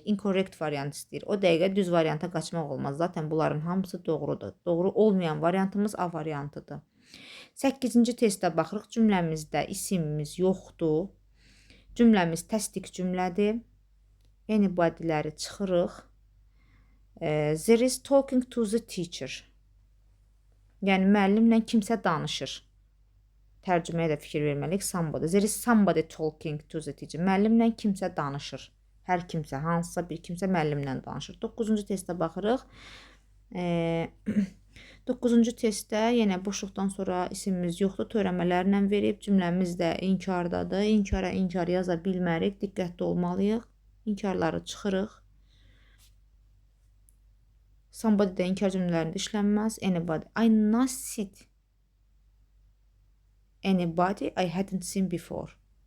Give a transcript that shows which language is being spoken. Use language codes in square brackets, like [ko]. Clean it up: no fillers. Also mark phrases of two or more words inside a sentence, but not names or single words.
[en] Incorrect variant [az] istəyir. O dəqiqə düz varianta qaçmaq olmaz. Zaten bunların hamısı doğrudur. Doğru olmayan variantımız A variantıdır. 8-ci testə baxırıq. Cümləmizdə isimimiz yoxdur. Cümləmiz təsdiq cümlədir. Anybody'ləri çıxırıq. [en] There is talking to the teacher. [az] Yəni, müəllimlə kimsə danışır. Tərcüməyə də fikir verməliyik. Somebody. [en] There is somebody talking to the teacher. [az] Müəllimlə kimsə danışır. Hər kimsə, hansısa bir kimsə müəllimlə danışır. 9-cu testə baxırıq. 9-cu testdə yenə boşluqdan sonra isimimiz yoxdur. Törəmələrlə verib. Cümləmiz də inkardadır. İnkara inkar yaza bilmərik. Diqqətli olmalıyıq. İnkarları çıxırıq. Somebody də inkar cümlələrində işlənməz. Anybody. [en] I not see anybody I hadn't seen before.